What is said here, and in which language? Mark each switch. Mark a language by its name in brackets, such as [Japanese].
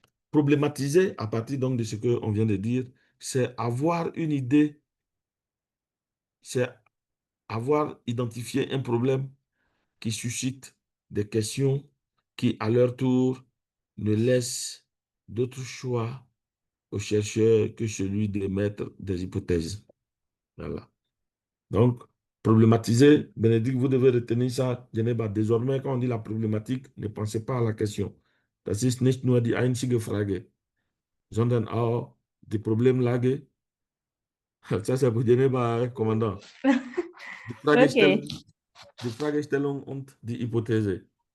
[French] Problématiser à partir donc de ce qu'on vient de dire, c'est avoir une idée, c'est avoir identifié un problème qui suscitent des questions qui, à leur tour, ne laissent d'autre choix aux chercheurs que celui d'émettre des hypothèses. Voilà. Donc, problématiser, Bénédicte, vous devez retenir ça. Désormais, quand on dit la problématique, ne pensez pas à la question. [German] Das ist nicht nur die einzige Frage, sondern auch die Problemlage. [French] Ça, c'est pour Geneva, hein, commandant. Okay, [German] Die Fragestellung und die Hypothese.